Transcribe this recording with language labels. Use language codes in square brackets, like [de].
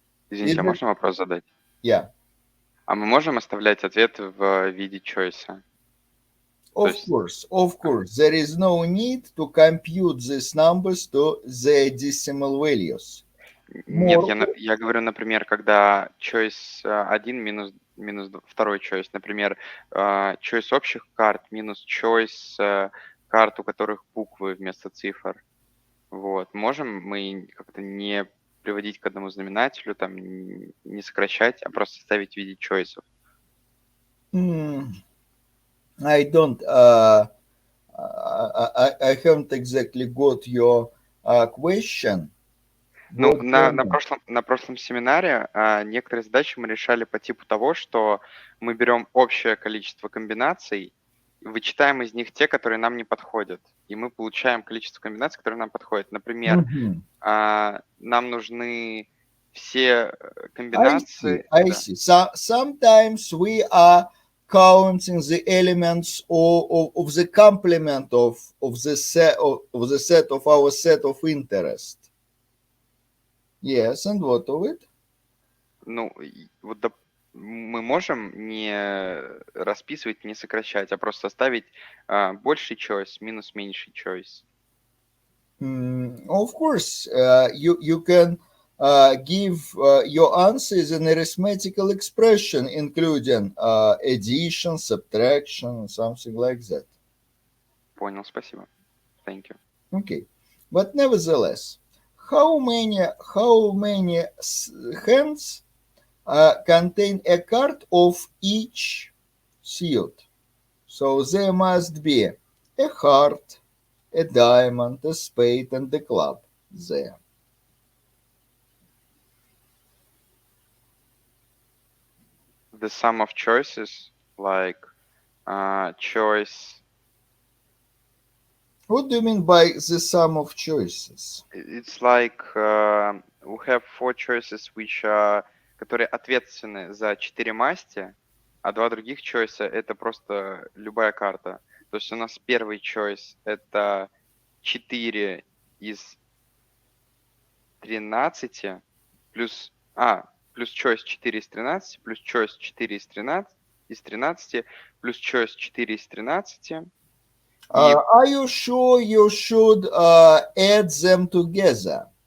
[ru] Извините, а можно вопрос задать? [en] Yeah. [ru] А мы можем оставлять ответ в виде choice? [en] Of course. There is no need to compute these numbers to their decimal values. [ru] Нет, я говорю, например, когда choice 1 минус второй choice, например, choice общих карт минус choice карт, у которых буквы вместо цифр. Вот. Можем мы как-то не приводить к одному знаменателю, там, не сокращать, а просто ставить в виде choice'ов? [en] I haven't exactly got your question. [ru] Ну, на прошлом семинаре некоторые задачи мы решали по типу того, что мы берем общее количество комбинаций, вычитаем из них те, которые нам не подходят, и мы получаем количество комбинаций, которые нам подходят. Например, нам нужны все комбинации. [en] I see. Sometimes we are counting the elements of the complement of the set of our set of interest. Yes, and what of it? [ru] Ну, вот мы можем не расписывать, не сокращать, а просто оставить больший choice минус меньший choice. [en] Of course, you can give your answers an arithmetical expression, including addition, subtraction, something like that. [ru] Понял, спасибо. [en] Thank you. Okay, but nevertheless, how many hands contain a card of each suit? So there must be a heart, a diamond, a spade, and a club there. The sum of choices, like choice. What do you mean by the sum of choices? It's like we have 4 choices which are [ru] которые ответственны за 4 масти, а 2 других чойса — это просто любая карта. То есть у нас первый чойс — это 4 из 13 плюс чойс 4 из 13, плюс чойс 4 из 13, плюс чойс 4 из 13. И [en] Are you sure you should add them together?